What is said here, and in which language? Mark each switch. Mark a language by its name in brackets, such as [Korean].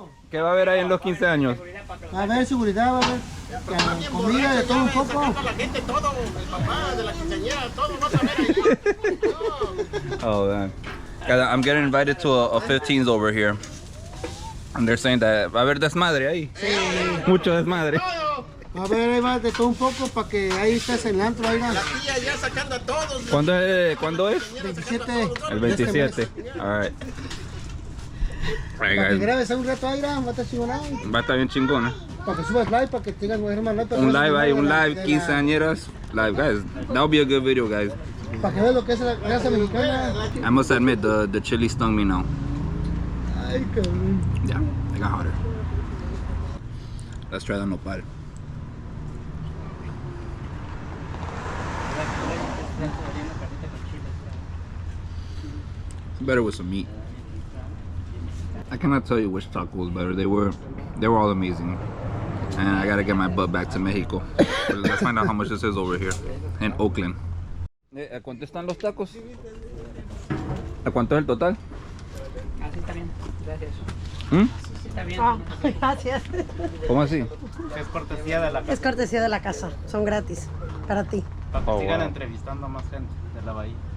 [Spanish] ¿Qué va a haber ahí en los 15 años? Va a haber seguridad, va a haber comida de todo un poco. La gente, todo, el papá de la quinceañera, todo vas a ver ahí. [English] Oh man. Guys, I'm getting invited to a 15s over here. And they're saying that [Spanish] va a haber desmadre ahí. Sí. Mucho desmadre. Va a ver, ahí va de todo un poco para que ahí estés en el antro, oiga. La tía ya sacando a todos. ¿Cuándo es? 27. El 27. [English] Alright. [Spanish] Para que grabes un rato ahí, va a estar chingón ahí. Va a estar bien chingona. Para que subas live, para que tengas más live. Un live ahí, un live, quinceañeras. Live, [English] guys. That would be a good video, guys. [Spanish] Para que veas lo que es la raza mexicana. [English] I must admit, the chili stung me now. [Spanish] Ay, cabrón. [English] Yeah, it got hotter. Let's try the nopal. It's better with some meat. I cannot tell you which taco was better. They were all amazing. And I gotta get my butt back to Mexico. Let's find out how much this is over here in Oakland. [Spanish] ¿A cuánto están los tacos? ¿A cuánto es el total? Así está bien. Gracias. Está bien. Gracias. ¿Cómo así? Es cortesía de la Es cortesía de la casa, son gratis para ti. Para que [English] Oh, [Spanish] sigan [English] wow. [Spanish] entrevistando a más gente de la bahía.